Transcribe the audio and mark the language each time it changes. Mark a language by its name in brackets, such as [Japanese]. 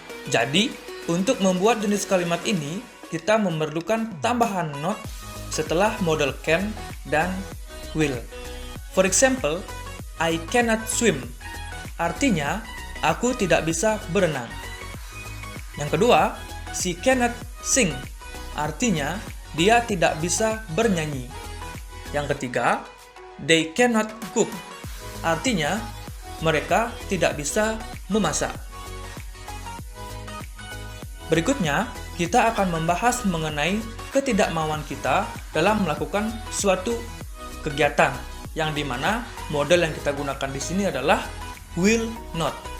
[Indonesian] Jadi, untuk membuat jenis kalimat ini, kita memerlukan tambahan not setelah model can dan will. [English] For example, I cannot swim. [Indonesian] Artinya, aku tidak bisa berenang. Yang kedua, [English] she cannot sing. [Indonesian] Artinya, dia tidak bisa bernyanyi. Yang ketiga, [English] they cannot cook. [Indonesian] Artinya, mereka tidak bisa memasak. Berikutnya, kita akan membahas mengenai ketidakmauan kita dalam melakukan suatu kegiatan, yang dimana model yang kita gunakan di sini adalah will not.